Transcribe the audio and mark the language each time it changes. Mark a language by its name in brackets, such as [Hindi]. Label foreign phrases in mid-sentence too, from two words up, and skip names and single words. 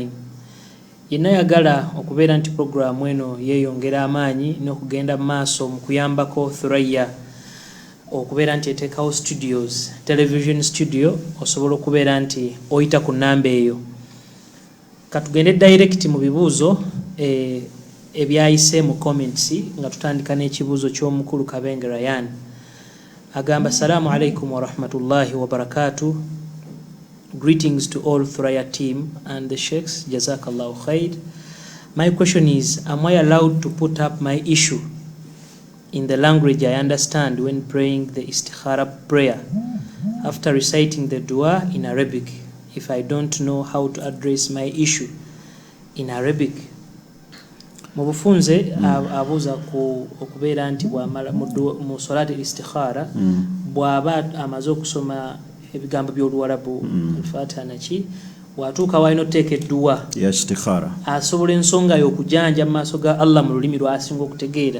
[Ganda] Yenna yagala okubeera nti programu eno yeeyongera amaanyi n'okugenda mu maaso mu kuyambako Thurayya okubeera nti eteekawo [English] studios television studio [Ganda] osobola okubeera nti oyita ku nnamba eyo. Katugende direct mu bibuuzo ebyayise mu comments nga tutandika n'ekibuuzo ky'omukulu Kabenge Ryan agamba [Arabic] السلام عليكم ورحمة الله وبركاته. [English] Greetings to all Thurayya team and the sheikhs, [Arabic] جزاك الله خير. [English] My question is, am I allowed to put up my issue in the language I understand when praying the istikhara prayer after reciting the dua in Arabic if I don't know how to address my issue in Arabic? [Ganda] Mubufunze abuza okubeera nti bwamala mu [Arabic] صلاة الاستخارة [Ganda] bwaba amaze okusoma ebigambo by'Oluwarabu al-Fatiha naki watuuka walina oteeka edduwa ya istikhara asobola ensonga y'okujanja mu maaso ga Allah mu lulimi lw'asinga okutegeera.